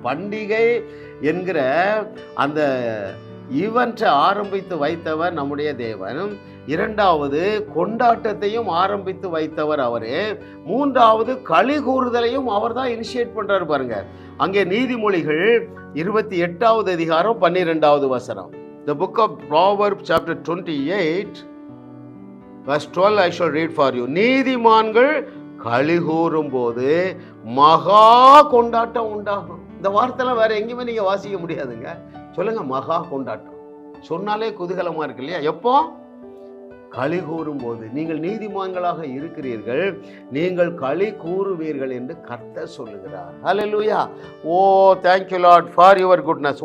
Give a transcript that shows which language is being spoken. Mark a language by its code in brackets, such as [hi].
[ta] பண்டிகை என்கிற அந்த ஈவென்ட்டை ஆரம்பித்து வைத்தவர் நம்முடைய தேவன். இரண்டாவது, கொண்டாட்டத்தையும் ஆரம்பித்து வைத்தவர் அவரே. மூன்றாவது, களி கூறுதலையும் அவர் தான் இனிஷியேட் பண்றாரு. பாருங்க, அங்கே நீதிமொழிகள் 28வது அதிகாரம் 12வது வசனம். [en] The book of Proverbs chapter 28 verse 12 I shall read for you. [ta] நீதிமான்கள் களி கூறும் போது மகா கொண்டாட்டம் உண்டாகும். இந்த வார்த்தைலாம் வேற எங்கேயுமே நீங்க வாசிக்க முடியாதுங்க. சொல்லுங்க, மகா கொண்டாட்டம் சொன்னாலே குதூகலமா இருக்கு இல்லையா? எப்போ? களி கூறும் போது. நீங்கள் நீதிமான்களாக இருக்கிறீர்கள், நீங்கள் களி கூறுவீர்கள் என்று கர்த்தர் சொல்லுகிறார். ஹல்லேலூயா. [en] Oh, thank you Lord for your goodness.